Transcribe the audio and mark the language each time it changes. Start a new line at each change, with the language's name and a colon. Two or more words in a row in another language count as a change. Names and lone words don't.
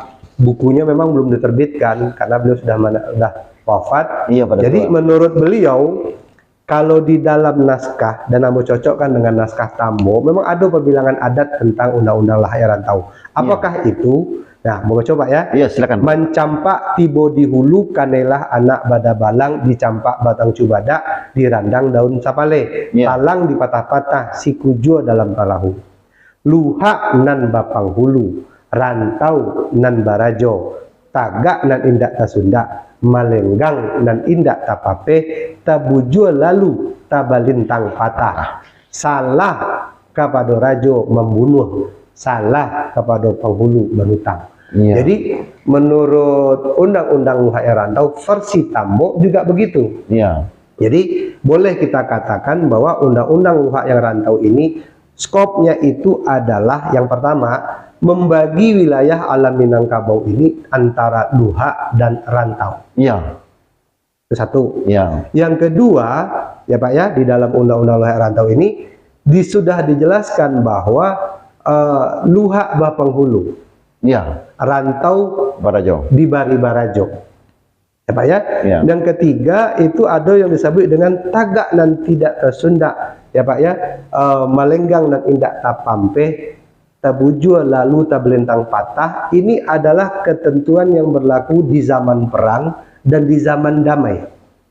Indonesian: Bukunya memang belum diterbitkan karena beliau sudah wafat. Iya Pak Datuk. Jadi menurut beliau kalau di dalam naskah dan Ambo cocokkan dengan naskah Tambo, memang ada perbilangan adat tentang undang-undang Lahai Rantau. Apakah itu? Nah, mau coba ya. Iya, silakan.
Minangkabau: Mencampak tibo di hulu kanelah anak bada balang, dicampak batang cubada, dirandang daun sapale.
Indonesian: Iya.
Minangkabau: Talang dipatah-patah, si kujo dalam palahu. Luhak nan bapang hulu, rantau nan barajo, tagak nan indak tasunda, malenggang nan indak tapape, tabujo lalu tabalintang patah.
Indonesian: Salah kepada rajo membunuh, salah kepada penghulu berhutang. Iya. Jadi menurut Undang-Undang Luhak Rantau versi Tambo juga begitu. Iya. Jadi boleh kita katakan bahwa Undang-Undang Luhak yang Rantau ini skopnya itu adalah yang pertama membagi wilayah alam Minangkabau ini antara luhak dan rantau. Iya. Itu satu. Iya. Yang kedua, ya Pak ya, di dalam Undang-Undang Luhak Rantau ini sudah dijelaskan bahwa
Minangkabau: luhak bapang hulu,
Indonesian: Iya. rantau
Minangkabau: Barajo. di Bari Barajo.
Indonesian: Ya Pak ya. Iya. Dan ketiga itu ada yang disebut dengan tagak dan tidak tersunda. Ya Pak ya.
Minangkabau: Malenggang dan indak tapampe, tabujua lalu tabelentang patah.
Indonesian: Ini adalah ketentuan yang berlaku di zaman perang dan di zaman damai.